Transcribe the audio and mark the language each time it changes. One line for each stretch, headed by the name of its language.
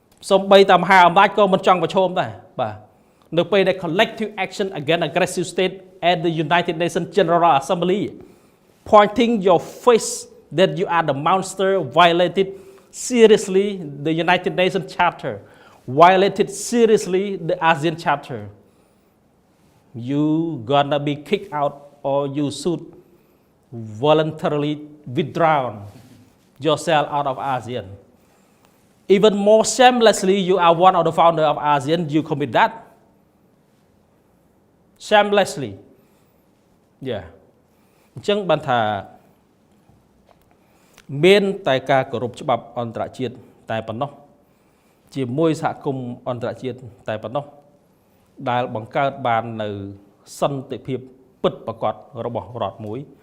English: សូម្បីតែមហាអំណាចក៏មិនចង់ប្រឈមដែរបាទនៅពេលដែល collective action against aggressive state at the United Nations General Assembly pointing your face that you are the monster violated seriously the United Nations Charter violated seriously the ASEAN Charter you gonna be kicked out or you should voluntarily withdrawn yourself out of ASEAN. Even more shamelessly, you are one of the founder of ASEAN, you commit that. Shamelessly. Yeah.
Khmer: អញ្ចឹងបានថាមានតែការគោរពច្បាប់អន្តរជាតិតែប៉ុណ្ណោះជាមួយសហគមន៍អន្តរជាតិតែប៉ុណ្ណោះដែលបង្កើតបាននៅសន្តិភាពពិតប្រាកដរបស់រដ្ឋមួយ